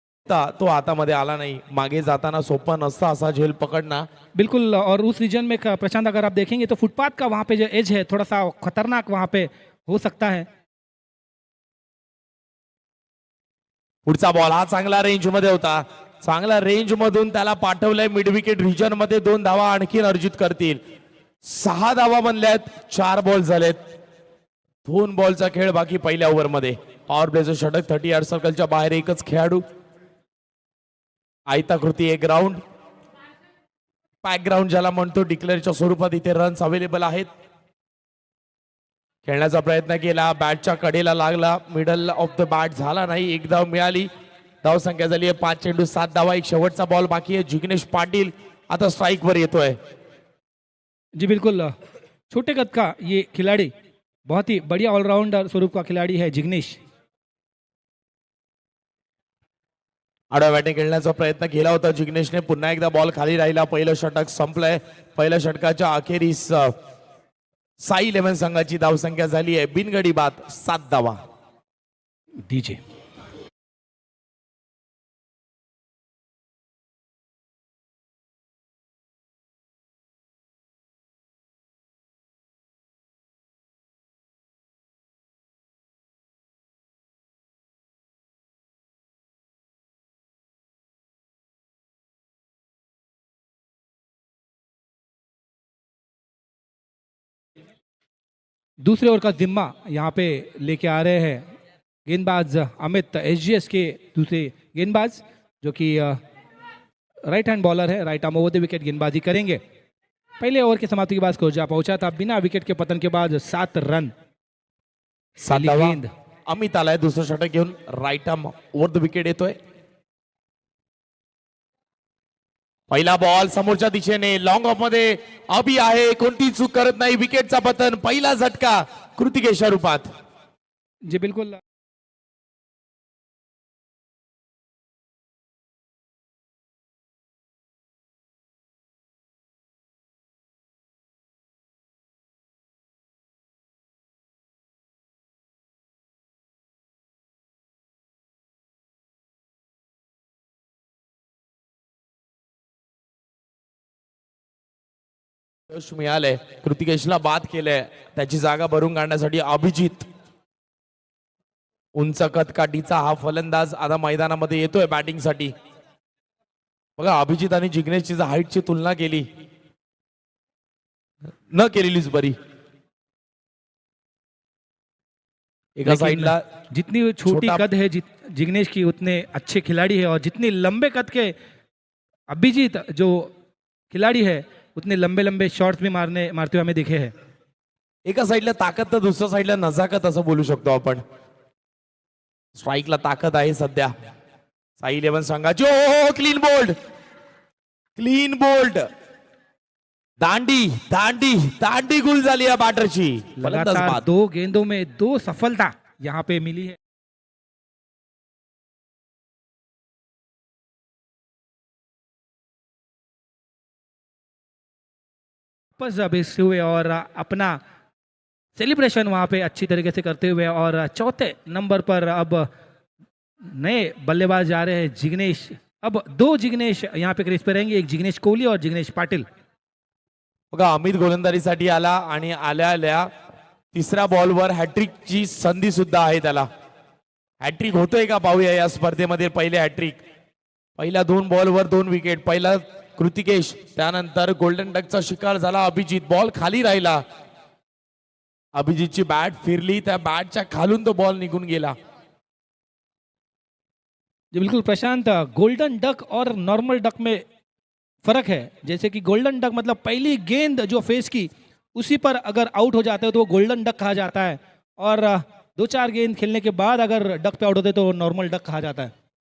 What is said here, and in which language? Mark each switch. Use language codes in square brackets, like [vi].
[mr] तो हातामध्ये आला नाही, मागे जाताना सोपं नसतं असा झेल पकडणं। [hi] बिल्कुल, और उस रीजन में प्रशांत अगर आप देखेंगे तो फुटपाथ का वहां पे जो एज है थोड़ा सा खतरनाक वहां पे हो सकता है। [mr] पुढचा बॉल हा चांगला रेंज मध्ये होता, चांगला रेंज मधून त्याला पाठवलंय मिड विकेट रिजन मध्ये। 2 धावा आणखीन अर्जित करतील। 6 धावा बनल्यात, 4 बॉल झालेत, 2 बॉलचा खेळ बाकी पहिल्या ओव्हर मध्ये। पॉवर प्लेचं षटक 30 यार्ड सर्कलच्या बाहेर एकच खेळाडू। आयताकृती एक ग्राउंड, पॅक ग्राउंड ज्याला म्हणतो, डिक्लेअरच्या स्वरूपात इथे रन्स अवेलेबल आहेत। खेळण्याचा प्रयत्न केला, बॅटच्या कडेला लागला, मिडल ऑफ द बॅट झाला नाही। 1 धाव मिळाली, धाव संख्या झाली आहे 5 चेंडू 7 धावा। एक शेवटचा बॉल बाकी आहे। जिग्नेश पाटील आता स्ट्राइक वर येतोय। [hi] जी बिल्कुल, छोटे कद का ये खिलाड़ी बहुत ही बढ़िया ऑलराउंडर स्वरूप का खिलाड़ी है जिग्नेश। [mr] आडव्या बॅटने खेळण्याचा प्रयत्न केला होता जिग्नेशने, पुन्हा एकदा बॉल खाली राहिला। पहिलं षटक संपलंय। पहिल्या षटकाच्या अखेरीस साई 11 संघाची धावसंख्या झाली आहे बिनगडी बाद 7 धावा। [hi] डीजे दूसरे ओवर का जिम्मा यहाँ पे लेके आ रहे हैं गेंदबाज अमित, एसजीएस के दूसरे गेंदबाज, जो कि राइट हैंड बॉलर है। Right arm over the wicket गेंदबाजी करेंगे। पहले ओवर की समाप्ति के बाद स्कोर जा पहुंचा था बिना विकेट के पतन के बाद 7 रन। [mr] 7 धावा। [hi] गेंद [mr] अमित आलाय दुसरं षटक घेऊन, right arm over the wicket येतोय। पहिला बॉल समोरच्या दिशेने लॉंग ऑफ मध्ये अभि आहे, कोणती चूक करत नाही, विकेटचा पतन। पहिला झटका कृतिकेशच्या रूपात। [hi] जी बिल्कुल, [mr] यश मिळालंय, कृतिकेशला बाद केलंय। त्याची जागा भरून काढण्यासाठी अभिजित, उंच कदकाठीचा हा फलंदाज आता मैदानामध्ये येतोय बॅटिंग साठी। बघा, अभिजित आणि जिग्नेशची हाईटची तुलना केली न केलेलीच बरी। एका साइडला [hi] जितनी छोटी कद है जिग्नेश की उतने अच्छे खिलाड़ी है, और जितनी लंबे कद के अभिजीत जो खिलाड़ी है उतने लंबे लंबे शॉट्स भी मारते हुए हमें दिखे हैं। [mr] एका साइडला ताकद तर दुसऱ्या साइडला नजाकत असं बोलू शकतो आपण। स्ट्राइकला ताकद आहे सध्या साई 11 संघाची। ओ क्लीन बोल्ड, क्लीन बोल्ड, दांडी दांडी दांडी गुल झाली या बॅटरची। [hi] लगातार 2 गेंदों में 2 सफलता यहाँ पे मिली है। वापस बेचते हुए और अपना सेलिब्रेशन वहां पे अच्छी तरीके से करते हुए, और चौथे नंबर पर अब नए बल्लेबाज जा रहे हैं जिग्नेश। अब 2 जिग्नेश यहाँ पे क्रीज पे रहेंगे, एक जिग्नेश कोहली और जिग्नेश पाटिल। [mr] बघा, अमित गोलंदाजीसाठी आला आणि आल्या आल्या तिसऱ्या बॉलवर हॅट्रिकची संधी सुद्धा आहे त्याला। हॅट्रिक होतोय का पाहूया या स्पर्धेमध्ये। पहिले हॅट्रिक, पहिल्या 2 बॉलवर 2 विकेट। पहिला कृतिकेश, त्यानंतर गोल्डन डकचा शिकार झाला अभिजित। बॉल खाली राहिला, अभिजितची बॅट फिरली, त्या बॅटच्या खालून तो बॉल निघून गेला। [hi] जी बिल्कुल प्रशांत, गोल्डन डक और नॉर्मल डक में फर्क है। जैसे कि गोल्डन डक मतलब पहली गेंद जो फेस की उसी पर अगर आउट हो जाते हो तो वो गोल्डन डक कहा जाता है, और 2-4 गेंद खेलने के बाद अगर डक पे आउट होते तो नॉर्मल डक कहा जाता है।